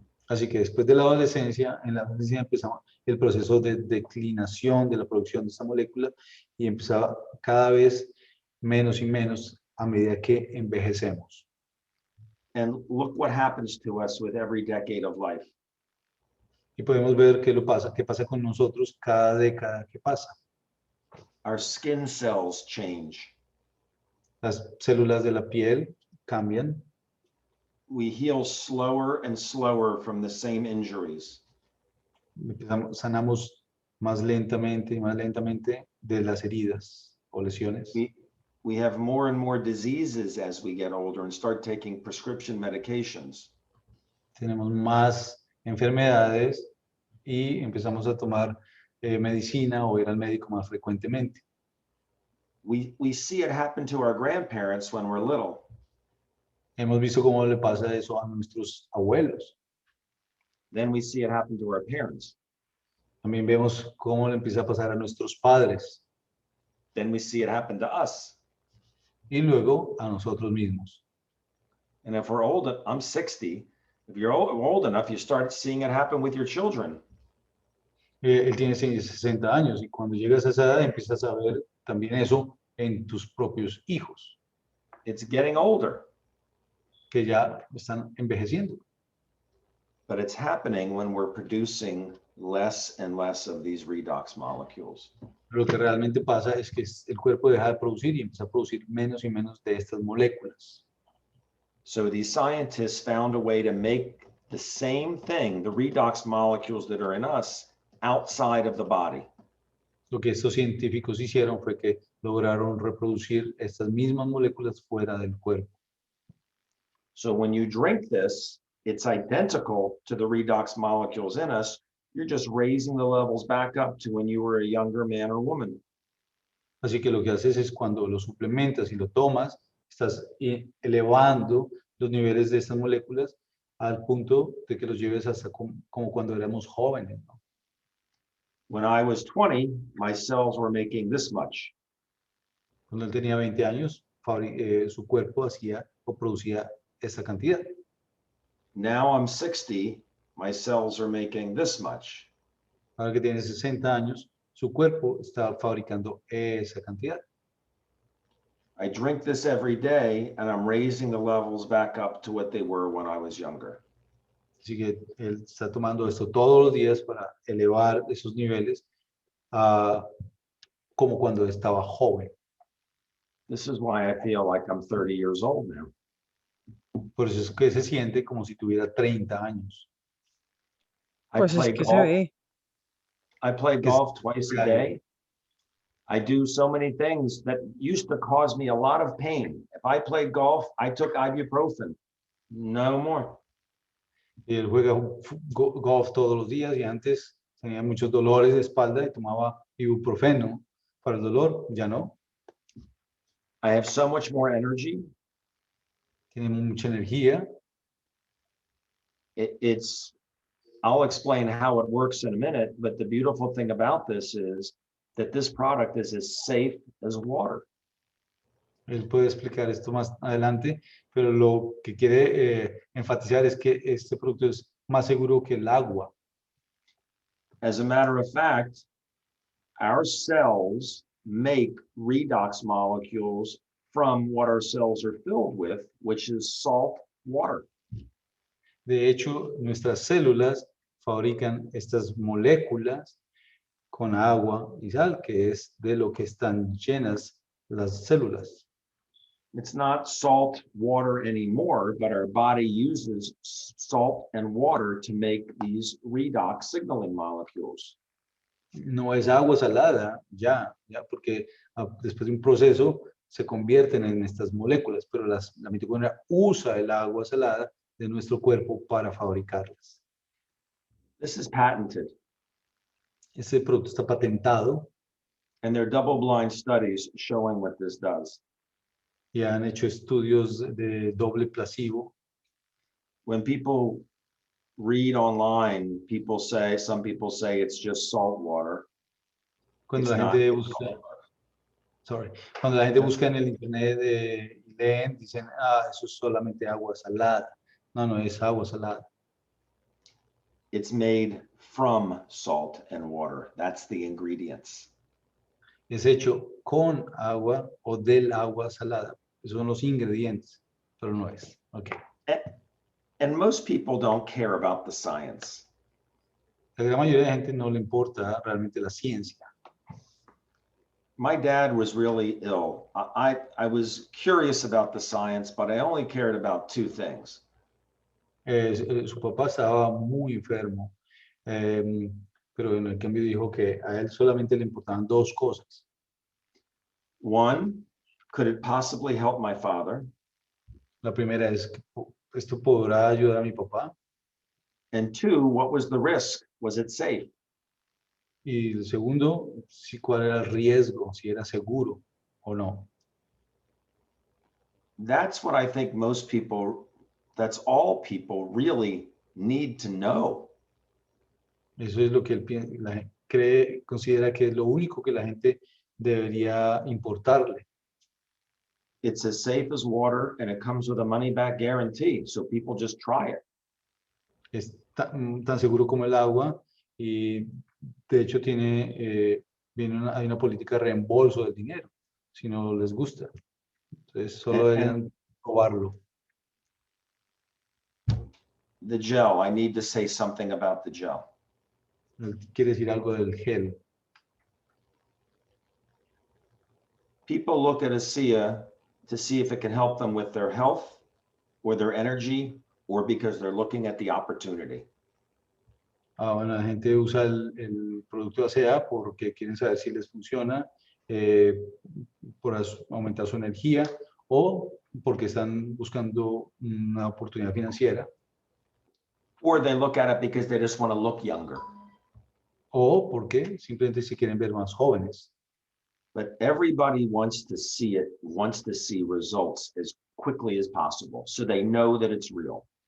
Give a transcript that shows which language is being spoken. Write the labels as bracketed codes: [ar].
[es] Así que después de la adolescencia, en la adolescencia empezamos el proceso de declinación de la producción de esta molécula y empezaba cada vez menos y menos a medida que envejecemos. [en] And look what happens to us with every decade of life. [es] Y podemos ver qué pasa con nosotros cada década que pasa. [en] Our skin cells change. [es] Las células de la piel cambian. [en] We heal slower and slower from the same injuries. [es] Sanamos más lentamente y más lentamente de las heridas o lesiones. [en] We have more and more diseases as we get older and start taking prescription medications. [es] Tenemos más enfermedades y empezamos a tomar medicina o ir al médico más frecuentemente. [en] We see it happen to our grandparents when we're little. [es] Hemos visto cómo le pasa eso a nuestros abuelos. [en] Then we see it happen to our parents. [es] También vemos cómo le empieza a pasar a nuestros padres. [en] Then we see it happen to us. [es] Y luego a nosotros mismos. [en] And if we're old, I'm 60. If you're old enough, you start seeing it happen with your children. [es] Él tiene 60 años y cuando llegas a esa edad empiezas a ver también eso en tus propios hijos, [en] It's getting older, [es] que ya están envejeciendo. [en] but it's happening when we're producing less and less of these redox molecules. [es] Lo que realmente pasa es que el cuerpo deja de producir y empieza a producir menos y menos de estas moléculas. [en] So these scientists found a way to make the same thing, the redox molecules that are in us, outside of the body. [es] Lo que estos científicos hicieron fue que lograron reproducir estas mismas moléculas fuera del cuerpo. [en] So when you drink this, it's identical to the redox molecules in us. You're just raising the levels back up to when you were a younger man or woman. [es] Así que lo que haces es cuando lo suplementas y lo tomas, estás elevando los niveles de estas moléculas al punto de que los lleves hasta como cuando éramos jóvenes, ¿no? [en] When I was 20, my cells were making this much. [es] Cuando él tenía 20 años, su cuerpo hacía o producía esta cantidad. [en] Now I'm 60, my cells are making this much. [es] Ahora que tiene 60 años, su cuerpo está fabricando esa cantidad. [en] I drink this every day and I'm raising the levels back up to what they were when I was younger. [es] Así que él está tomando esto todos los días para elevar esos niveles como cuando estaba joven. [en] This is why I feel like I'm 30 years old now. [es] Por eso es que se siente como si tuviera 30 años. Pues es que se ve. [en] I play [es] Que [en] golf twice a day. I do so many things that used to cause me a lot of pain. If I played golf, I took ibuprofen. No more. [es] Y él juega golf todos los días y antes tenía muchos dolores de espalda y tomaba ibuprofeno para el dolor, ya no. [en] I have so much more energy. [es] Tiene mucha energía. [en] I'll explain how it works in a minute, but the beautiful thing about this is that this product is as safe as water. [es] Él puede explicar esto más adelante, pero lo que quiere enfatizar es que este producto es más seguro que el agua. [en] As a matter of fact, our cells make redox molecules from what our cells are filled with, which is salt water. [es] De hecho, nuestras células fabrican estas moléculas con agua y sal, que es de lo que están llenas las células. [en] It's not salt water anymore, but our body uses salt and water to make these redox signaling molecules. [es] No es agua salada, ya, porque después de un proceso se convierten en estas moléculas, pero la mitocondria usa el agua salada de nuestro cuerpo para fabricarlas. [en] This is patented. [es] Este producto está patentado [en] And there are double-blind studies showing what this does. [es] y han hecho estudios de doble placebo. [en] When people read online, some people say it's just salt water. [es] Cuando [en] It's [es] la [en] not. [es] gente busca, cuando la gente busca en el internet y leen, dicen, eso es solamente agua salada. No, no es agua salada. [en] It's made from salt and water. That's the ingredients. [es] Es hecho con agua o del agua salada. Esos son los ingredientes, pero no es. [en] Okay. And most people don't care about the science. [es] La gran mayoría de gente no le importa realmente la ciencia. [en] My dad was really ill. I was curious about the science, but I only cared about two things. [es] Su papá estaba muy enfermo, pero en el cambio dijo que a él solamente le importaban dos cosas. [en] One, could it possibly help my father? [es] La primera es, ¿esto podrá ayudar a mi papá? [en] And two, what was the risk? Was it safe? [es] Y el segundo, cuál era el riesgo, si era seguro o no. [en] That's what I think that's all people really need to know. [es] Eso es lo que él considera que es lo único que la gente debería importarle. [en] It's as safe as water and it comes with a money back guarantee. So people just try it. [es] Es tan seguro como el agua y de hecho hay una política de reembolso del dinero, si no les gusta. Entonces solo [en] And [es] deberían probarlo. [en] the gel, I need to say something about the gel. [es] Quiere decir algo del gel. [en] People look at Asea to see if it can help them with their health or their energy, or because they're looking at the opportunity. [es] Bueno, la gente usa el producto de Asea porque quieren saber si les funciona, por aumentar su energía o porque están buscando una oportunidad financiera. [en] Or they look at it because they just want to look younger. [es] O porque simplemente se quieren ver más jóvenes. [en] But everybody wants to see it, wants to see results as quickly as possible, so they know that it's real.